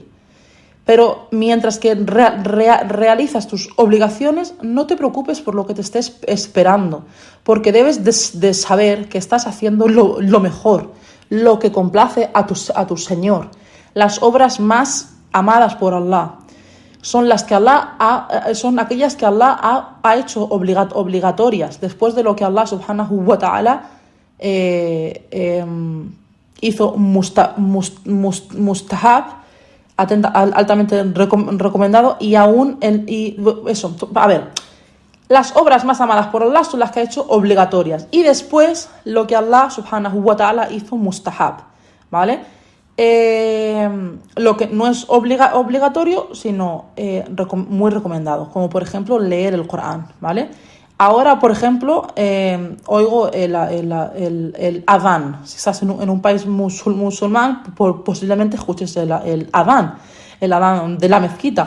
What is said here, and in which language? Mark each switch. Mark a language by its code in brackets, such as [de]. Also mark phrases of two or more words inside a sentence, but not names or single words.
[es] Pero mientras que realizas tus obligaciones, no te preocupes por lo que te estés esperando, porque debes de saber que estás haciendo lo mejor, lo que complace a tu Señor. Las obras más amadas por Allah son aquellas que Allah ha hecho obligatorias, después de lo que Allah [ar] سبحانه وتعالى [es] hizo mustahab, altamente recomendado, las obras más amadas por Allah son las que ha hecho obligatorias, y después lo que Allah [ar] سبحانه وتعالى [es] hizo mustahab, ¿vale? Lo que no es obligatorio, sino muy recomendado, como por ejemplo leer el Corán, ¿vale? Ahora, por ejemplo, oigo el adán. Si estás en un país musulmán, posiblemente escuches el adán de la mezquita.